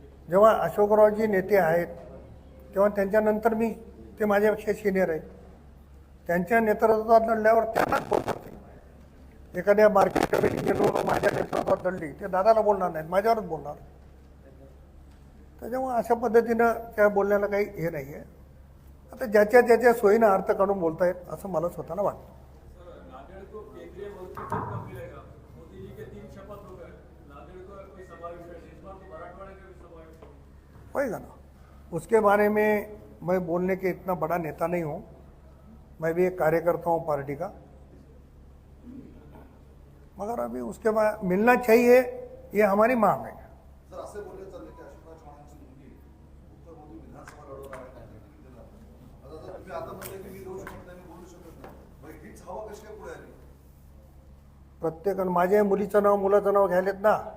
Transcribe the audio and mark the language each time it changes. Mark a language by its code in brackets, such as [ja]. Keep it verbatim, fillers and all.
[mr] जेव्हा अशोकरावजी नेते आहेत तेव्हा त्यांच्यानंतर मी, ते माझ्यापेक्षा सिनियर आहेत, त्यांच्या नेतृत्वात लढल्यावर त्यांनाच बोलतात. एखाद्या मार्केट कमिटीचे लोक माझ्या नेतृत्वात लढली ते दादाला बोलणार नाहीत, माझ्यावरच बोलणार. तर जेव्हा अशा पद्धतीनं त्या बोलण्याला काही हे नाही आहे. आता ज्याच्या ज्याच्या सोयीनं अर्थ काढून बोलतायत असं मला स्वतःला वाटतं. [hi] सर, नांदेड़ को केंद्रीय मंत्री पद कब मिलेगा? मोदी जी के तीन शपथ हो गए, नांदेड़ को कोई समावेश, इस बार तो मराठवाड़े का भी समावेश है। होएगा ना, उसके बारे में मैं बोलने के इतना बड़ा नेता नहीं हूँ, मैं भी एक कार्यकर्ता हूँ पार्टी का, मगर अभी उसके बाद मिलना चाहिए, ये हमारी मांग है. [mr] जर असे बोलले चालले की अशोकराव चव्हाणांची मुलगी उत्तर मोदी विधानसभा लढवणार आहे, काय तरी किती झालं. आता जर तुम्ही आता म्हणले की मी लढू शकत नाही, मी बोलू शकत नाही, मग हीच हवा कशी काय पुढे आली? प्रत्येकानं माझ्या मुलीचं नाव मुलाचं नाव घ्यायलेत ना.